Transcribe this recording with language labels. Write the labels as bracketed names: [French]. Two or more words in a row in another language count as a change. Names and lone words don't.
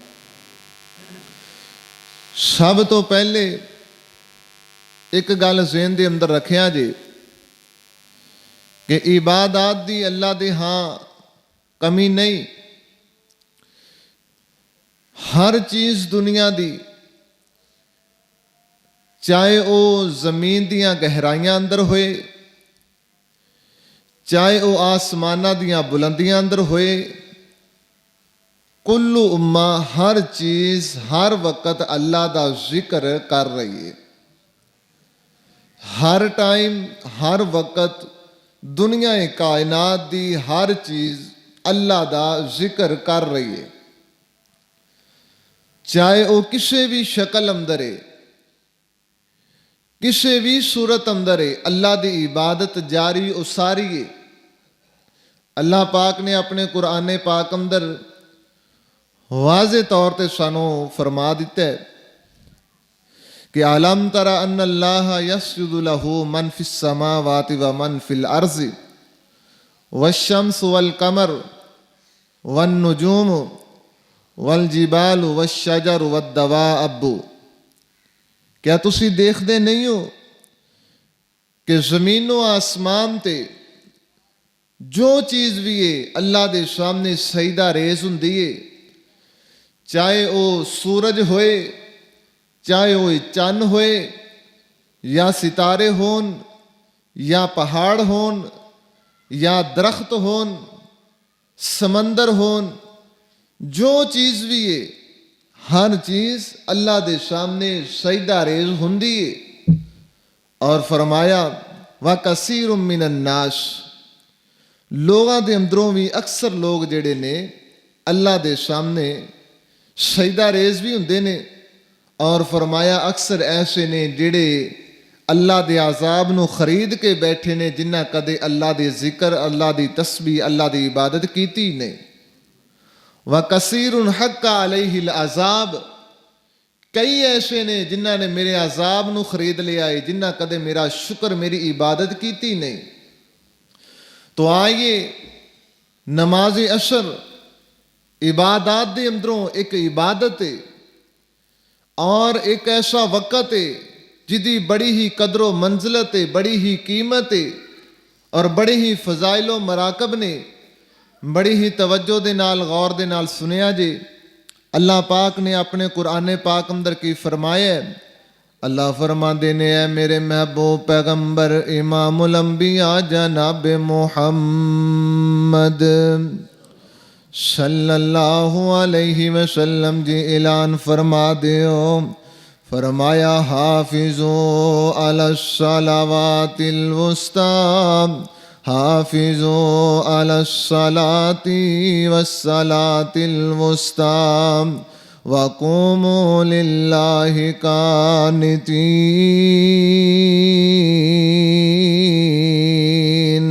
[Punjabi] سب تو پہلے ایک گل ذہن دے اندر رکھیا جی کہ عبادات دی اللہ دے ہاں کمی نہیں ہر چیز دنیا دی چاہے وہ زمین دیاں گہرائیاں اندر ہوئے چاہے وہ آسمانہ دیاں بلندیاں اندر ہوئے [Arabic] کلو امہ [Punjabi] ہر چیز ہر وقت اللہ دا ذکر کر رہی ہے ہر ٹائم ہر وقت دنیا کائنات دی ہر چیز اللہ دا ذکر کر رہی ہے چاہے وہ کسی بھی شکل اندر ہے کسی بھی صورت اندر ہے اللہ دی عبادت جاری اساری ہے اللہ پاک نے اپنے قرآن پاک اندر واضح طور تے سانو فرما دیتا ہے کہ [Arabic] علم تر ان اللہ یسجد لہ من فی السماوات و من فی الارض والشمس والقمر والنجوم والجبال والشجر والدواب [Punjabi] کیا تسی دیکھ دے نہیں ہو کہ زمین و آسمان تے جو چیز بھی ہے اللہ دے سامنے سجدہ ریز ہوندی ہے چاہے وہ سورج ہوئے چاہے وہ چند ہوئے یا ستارے ہون یا پہاڑ ہون یا درخت ہون سمندر ہون جو چیز بھی ہے ہر چیز اللہ دے سامنے سجدہ ریز ہوندی ہے اور فرمایا [Arabic] وَكَثِيرٌ مِّنَ النَّاسِ [Punjabi] لوگاں دے اندروں بھی اکثر لوگ جڑے نے اللہ دے سامنے سجدہ ریز بھی ہوندے نے اور فرمایا اکثر ایسے نے جڑے اللہ دے عذاب نو خرید کے بیٹھے نے جنہ کدے اللہ دے ذکر اللہ دی تسبیح اللہ دی عبادت کیتی نہیں [Arabic] وَكَثِيرٌ حَقَّ عَلَيْهِ الْعَذَابُ [Punjabi] کئی ایسے نے جنہ نے میرے عذاب نو خرید لیا ہے جنہ کدے میرا شکر میری عبادت کیتی نہیں تو آئیے نماز عصر عبادات دے اندروں ایک عبادت ہے اور ایک ایسا وقت ہے جدی بڑی ہی قدر و منزلت ہے بڑی ہی قیمت ہے اور بڑی ہی فضائل و مراقب نے بڑی ہی توجہ دے نال غور دے نال سنیا جی اللہ پاک نے اپنے قرآن پاک اندر کی فرمایا ہے اللہ فرما دینے ہے میرے محبوب پیغمبر امام الانبیاء جناب [Arabic] محمد صلی اللہ علیہ وسلم [Punjabi] جی اعلان فرما دیو فرمایا [Arabic] حافظو علی الصلوات الوسطی حافظوا علی الصلاۃ والصلاۃ الوسطی وقوموا للہ قانتین۔